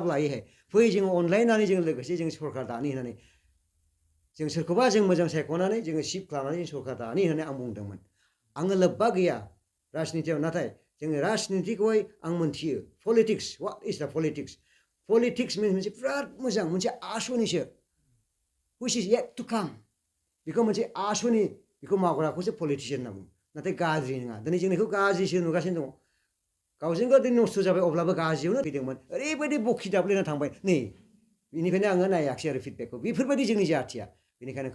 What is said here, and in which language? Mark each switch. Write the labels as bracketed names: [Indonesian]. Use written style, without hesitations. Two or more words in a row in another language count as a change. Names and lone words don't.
[Bodo] लायोहाय फै जोङो अनलायनानै जों लोगोसे जों सरकार दानि होननानै जों सोरखौबा जों मोजां सायख'नानै जोङो सिफ खालामनानै जों सरकार दानि होननानै आं बुंदोंमोन आङो लोब्बा गैया राजनितियाव नाथाय जोङो राजनितिखौहाय आं मोनथियो [English] politics what is the politics [Bodo] मोनसे बिराद मोजां मोनसे आसनिसो [English] which is yet to come [Bodo] बेखौ मोनसे आसनि बेखौ मावग्राखौसो पलिटिशियान होनना बुङो नाथाय गाज्रि नङा दिनै जों बेखौ गाज्रिसो नुगासिनो दङ गावजों गाव दिनै नस्थ' जाबाय अब्लाबो गाज्रियावनो फैदोंमोन ओरैबायदि बखिदाबलायना थांबाय नै बेनिखायनो आङो नायाखिसै आरो फिडबेकखौ बेफोरबायदि जोंनि जाथिया बेनिखायनो